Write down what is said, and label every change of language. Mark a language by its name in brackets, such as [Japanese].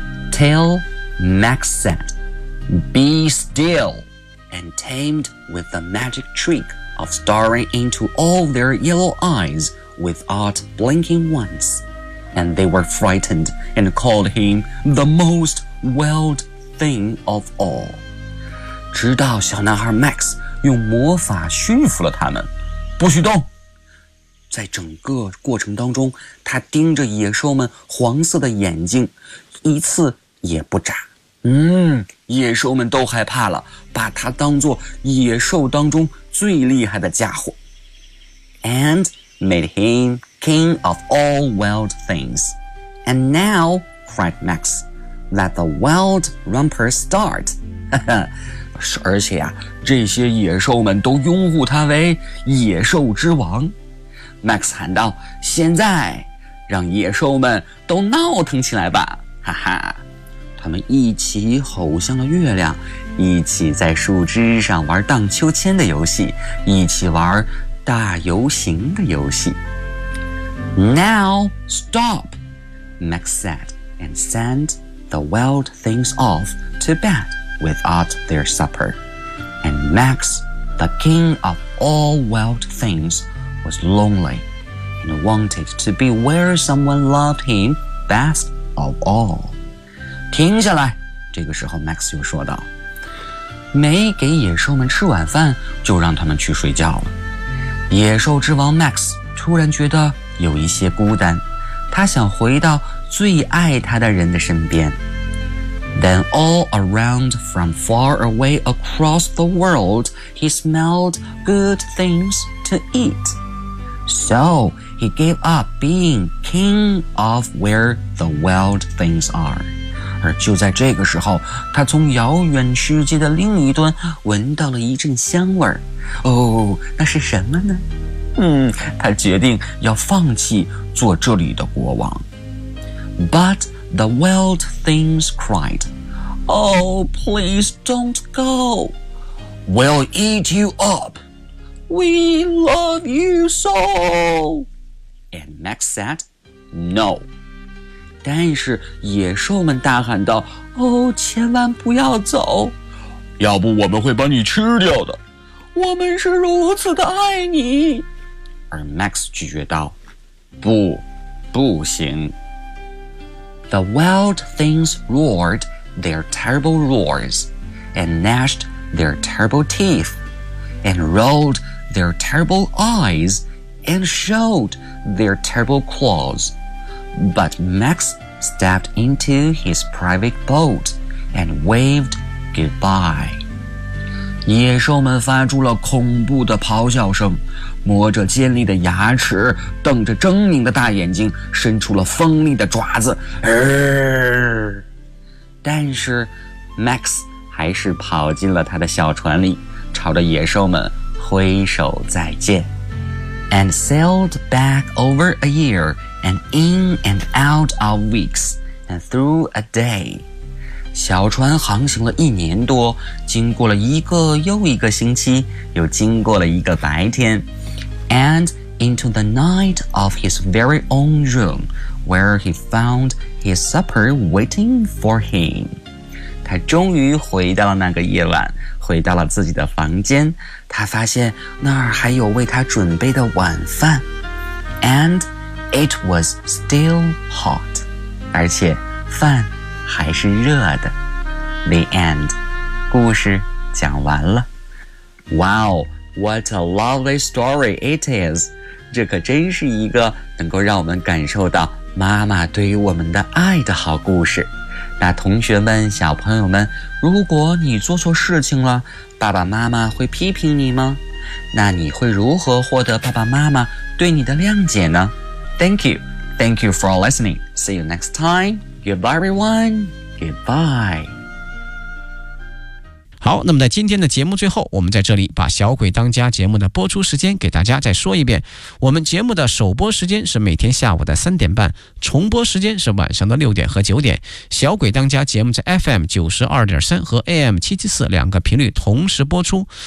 [English] Tell Max said, "Be still," and tamed with the magic trick of staring into all their yellow eyes without blinking once, and they were frightened and called him the most wild thing of all. [Chinese] 直到小男孩 Max 用魔法驯服了他们，不许动。在整个过程当中，他盯着野兽们黄色的眼睛，一次也不眨。野兽们都害怕了，把他当作野兽当中最厉害的家伙。 [English] And made him king of all wild things. And now, cried Max, let the wild romper start. [Chinese] 而且啊，这些野兽们都拥护他为野兽之王。 Max 喊道，现在让野兽们都闹腾起来吧，哈哈。他们一起吼向了月亮，一起在树枝上玩荡秋千的游戏，一起玩大游行的游戏。 [English] Now stop, Max said, and send the wild things off to bedWithout their supper. And Max, the king of all wild things, was lonely and wanted to be where someone loved him best of all. [Chinese] 停下来，这个时候 Max 又说道，没给野兽们吃晚饭就让他们去睡觉了。野兽之王 Max 突然觉得有一些孤单，他想回到最爱他的人的身边。 [English] Then all around from far away across the world, he smelled good things to eat. So he gave up being king of where the wild things are. [Chinese] 而就在这个时候，他从遥远世界的另一端闻到了一阵香味。哦，那是什么呢？他决定要放弃做这里的国王。 [English] But... The wild things cried, Oh, please don't go. We'll eat you up. We love you so. And Max said, No. [Chinese] 但是野兽们大喊道，哦，千万不要走。要不我们会把你吃掉的。我们是如此的爱你。而 Max 拒绝道，不，不行。 [English] The wild things roared their terrible roars, and gnashed their terrible teeth, and rolled their terrible eyes, and showed their terrible claws. But Max stepped into his private boat and waved goodbye. [Chinese] 野兽们发出了恐怖的咆哮声，磨着尖利的牙齿，瞪着狰狞的大眼睛，伸出了锋利的爪子。但是 Max 还是跑进了他的小船里，朝着野兽们挥手再见。 [English] And sailed back over a year, and in and out of weeks, and through a day. [Chinese] 小船航行了一年多，经过了一个又一个星期，又经过了一个白天。 [English] And into the night of his very own room, where he found his supper waiting for him. [Chinese] 他终于回到了那个夜晚，回到了自己的房间，他发现那儿还有为他准备的晚饭。 [English] And it was still hot. [Chinese] 而且饭还是热的。 [English] The end. [Chinese] 故事讲完了。 [English] Wow, what a lovely story it is. [Chinese] 这可真是一个能够让我们感受到妈妈对于我们的爱的好故事。那同学们，小朋友们，如果你做错事情了，爸爸妈妈会批评你吗？那你会如何获得爸爸妈妈对你的谅解呢？ [English] Thank you. Thank you for listening. See you next time. Goodbye, everyone. Goodbye. [Chinese] 好，那么在今天的节目最后，我们在这里把小鬼当家节目的播出时间给大家再说一遍。我们节目的首播时间是每天下午的3:30，重播时间是晚上的6:00和9:00。小鬼当家节目在 FM92.3 和 AM774 两个频率同时播出。